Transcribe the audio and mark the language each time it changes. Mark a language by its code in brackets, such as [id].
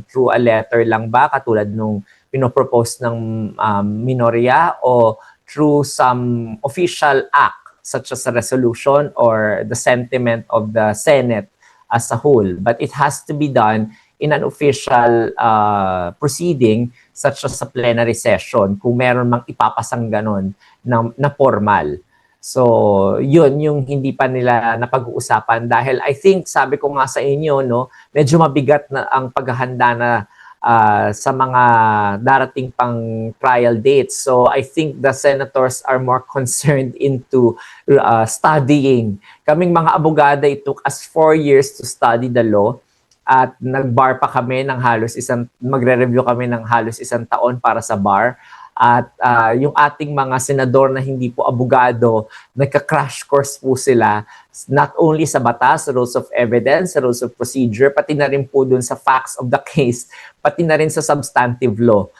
[en] Through a letter [tl] lang ba, katulad nung pinopropose ng minorya, o [en] through some official act such as a resolution or the sentiment of the Senate as a whole? But it has to be done in an official proceeding such as a plenary session [tl] kung meron mang ipapasang ganon na formal. So, yun yung hindi pa nila napag-uusapan dahil [en] I think, sabi ko nga sa inyo, no, [tl] medyo mabigat na ang paghahanda na sa mga darating pang trial dates. [en] So, I think the senators are more concerned into studying. [tl] Kaming mga abogada, [en] it took us 4 years to study the law [tl] at nag-bar pa kami ng magre-review kami ng halos 1 taon para sa bar. At yung ating mga senador na hindi po abogado, nagka-crash course po sila [en] not only [tl] sa batas, rules of evidence, rules of procedure, pati na rin po dun sa facts of the case, pati na rin sa substantive law.